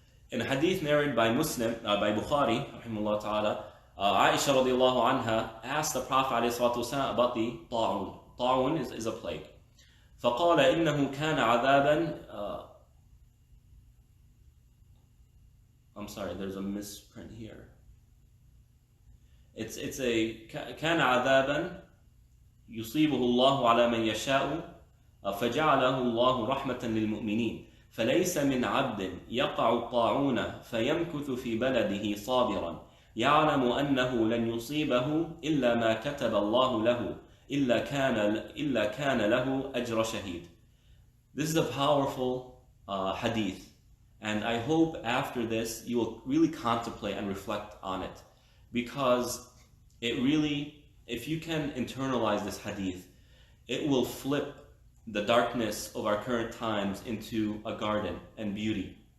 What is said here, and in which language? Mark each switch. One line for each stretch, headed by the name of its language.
English: In a hadith narrated by Muslim, by Bukhari, rahimahullah ta'ala, Aisha radiallahu anha asked the Prophet ﷺ about the ta'un. Ta'un is a plague.
Arabic: فقال إنه كان عذابا
English: I'm sorry, there's a misprint here. It's a
Arabic: كان عذابا يصيبه الله على من يشاء فجعله الله رحمة للمؤمنين فليس من عبد يقع الطاعون فيمكث في بلده صابرا يعلم أنه لن يصيبه إلا ما كتب الله له إلا كان له أجر شهيد.
English: This is a powerful hadith, and I hope after this you will really contemplate and reflect on it, because it really, if you can internalize this hadith, it will flip the darkness of our current times into a garden and beauty.